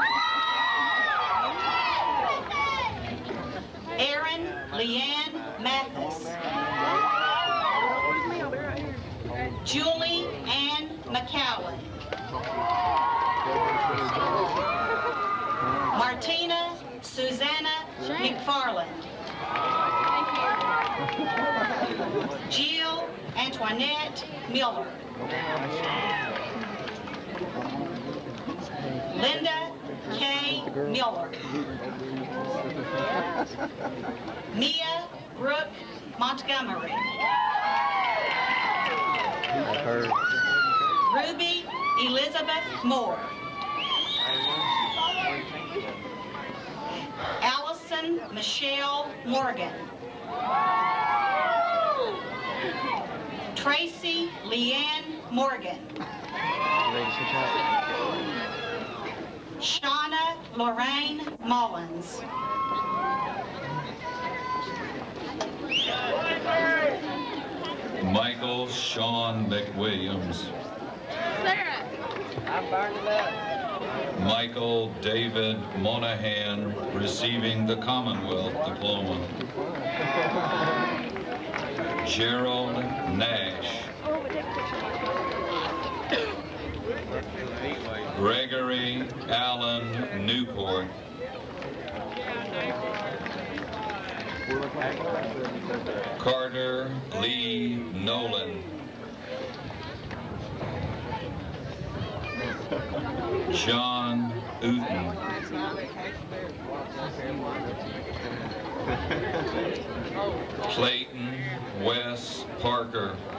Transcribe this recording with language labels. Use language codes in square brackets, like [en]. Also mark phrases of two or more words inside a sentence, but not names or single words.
[en] Erin Leanne Mathis. Julie Ann McCowan. Martina Susanna McFarland. Jill Antoinette Miller. Linda K. Miller. Mia Brooke Montgomery. Ruby Elizabeth Moore. Allison Michelle Morgan. Tracy Leanne Morgan. Shauna Lorraine Mullins. Michael Sean McWilliams. Sarah. I burned it up. Michael David Monahan, receiving the Commonwealth Diploma. Gerald Nash. Gregory Allen Newport. Carter Lee Nolan. John Uten. Clayton Wes Parker.